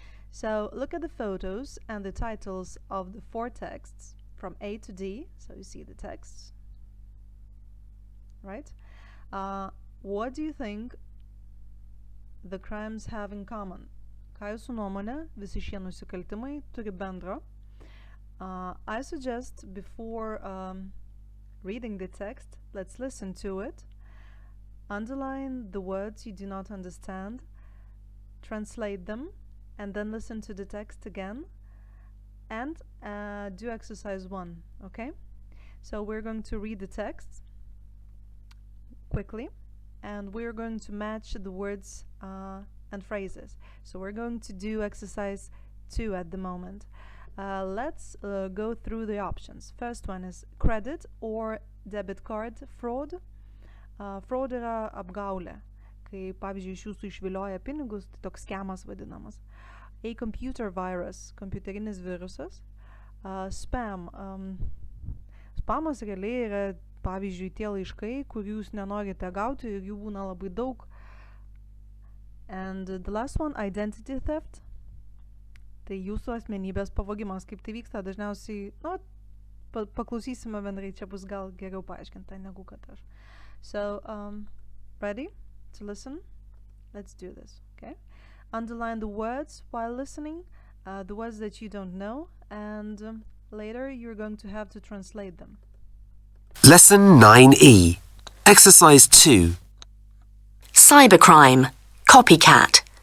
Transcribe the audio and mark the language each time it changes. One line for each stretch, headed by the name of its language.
English: So look at the photos and the titles of the 4 texts from A to D. So you see the texts, right? What do you think the crimes have in common?
Lithuanian: Ką jūsų nuomonė visi šie nusikaltimai turi bendro?
English: I suggest before reading the text, let's listen to it, underline the words you do not understand, translate them, and then listen to the text again, and do exercise 1, okay? So we're going to read the text quickly, and we're going to match the words and phrases. So we're going to do exercise 2 at the moment. Let's go through the options. First one is credit or debit card fraud.
Lithuanian: Fraud yra apgaulė, kai pavyzdžiui iš jūsų išvilioja pinigus, tai toks skemas vadinamas.
English: A computer virus,
Lithuanian: kompiuterinis virusas.
English: Spam.
Lithuanian: Spamas realiai yra pavyzdžiui tie laiškai, kur jūs nenorite gauti ir jų būna labai daug.
English: And the last one, identity theft.
Lithuanian: Tai jūsų asmenybės pavogimas, kaip tai vyksta dažniausiai, paklausysime bendrai, čia bus gal geriau paaiškinta negu kad aš.
English: So, ready to listen? Let's do this, okay? Underline the words while listening, the words that you don't know, and later you're going to have to translate them. Lesson 9E. Exercise 2. Cybercrime. Copycat.